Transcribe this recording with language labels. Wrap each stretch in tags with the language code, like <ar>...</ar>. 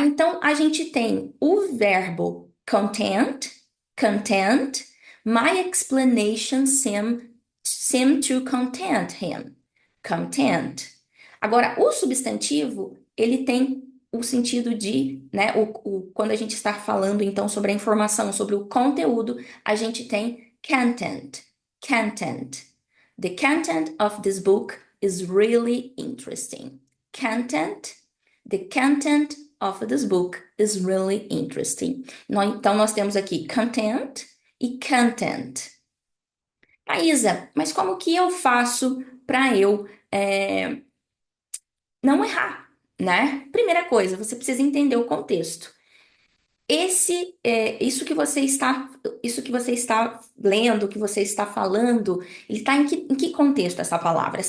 <pt>Então, a gente tem o verbo content, content,</pt> <en>my explanation seem to content him,</en> <pt>content. Agora, o substantivo, ele tem o sentido de, né, quando a gente está falando, então, sobre a informação, sobre o conteúdo, a gente tem content.</pt> <en>Content. The content of this book is really interesting. Content. The content of this book is really interesting.</en> <pt>Então, nós temos aqui content e content. Maísa, mas como que eu faço para eu não errar, né? Primeira coisa, você precisa entender o contexto. Isso que você está lendo, que você está falando, ele está em que contexto essa palavra?</pt>